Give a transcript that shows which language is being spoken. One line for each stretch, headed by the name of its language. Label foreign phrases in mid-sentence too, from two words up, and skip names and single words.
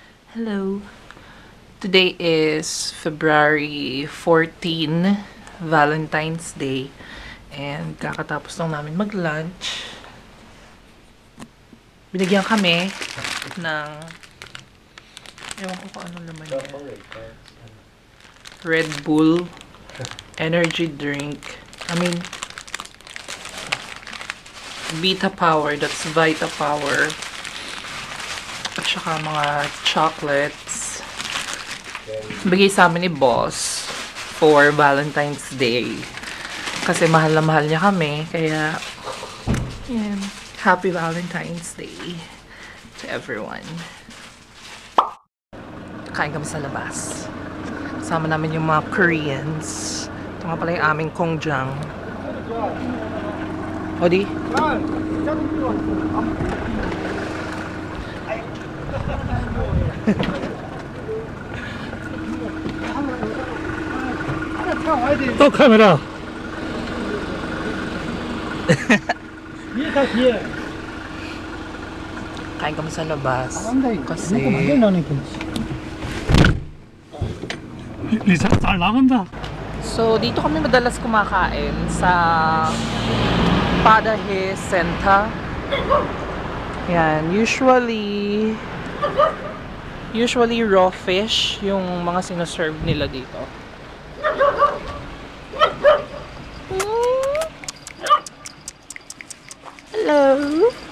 English: Hello. Today is February 14, Valentine's Day.
Filipino: And kakatapos lang namin mag-lunch. Binigyan kami ng ewan ko kung ano naman yan.
English: Red Bull energy drink. Vita Power. That's Vita Power.
Filipino: At saka mga chocolates. Bigay sa amin ni boss
English: for Valentine's Day.
Filipino: Kasi mahal na mahal niya kami. Kaya, yan.
English: Happy Valentine's Day to everyone.
Filipino: Kain kami sa labas. Kasama namin yung mga Koreans. Ito nga pala yung aming kongjang. Odi?
Korean: 또 카메라.
Filipino: Kain kami sa labas. Kasi
Korean: 리사 잘 나간다.
Filipino: so, dito kami madalas kumakain sa Padahe Senta. Yan, usually
English: raw fish
Filipino: yung mga sinaserve nila dito.
English: Hello.